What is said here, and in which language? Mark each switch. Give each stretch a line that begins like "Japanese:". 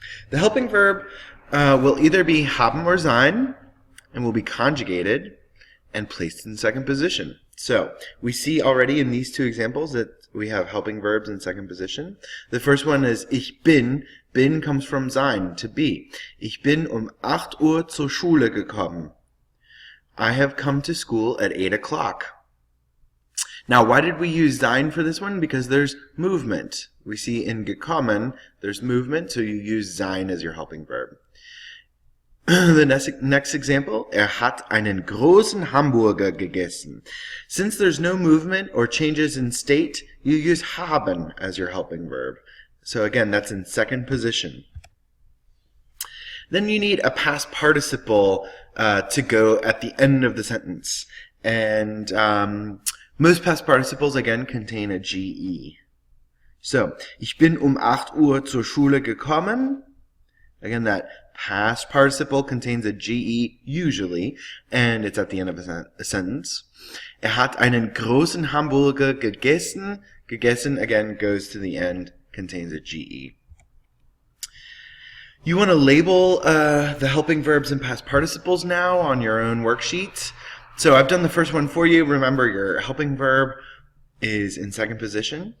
English: The helping verb will either be haben or sein and will be conjugated and placed in second position. So we see already in these two examples that we have helping verbs in second position. The first one is
German: ich bin.
English: Bin comes from sein, to be.
German: Ich bin 8 Uhr zur Schule gekommen.
English: I have come to school at 8 o'clock. Now, why did we use sein for this one? Because there's movement. We see in gekommen, there's movement, so you use sein as your helping verb. The next example,
German: hat einen großen Hamburger gegessen.
English: Since there's no movement or changes in state, you use haben as your helping verb. So again, that's in second position. Then you need a past participle to go at the end of the sentence. And most past participles, again, contain a ge.
German: So, ich bin 8 Uhr zur Schule gekommen.
English: Again, that past participle contains a ge usually, and it's at the end of a sentence.
German: Hat einen großen Hamburger gegessen.
English: Gegessen, again, goes to the end, contains a ge. You want to label the helping verbs and past participles now on your own worksheet. So I've done the first one for you. Remember, your helping verb is in second position.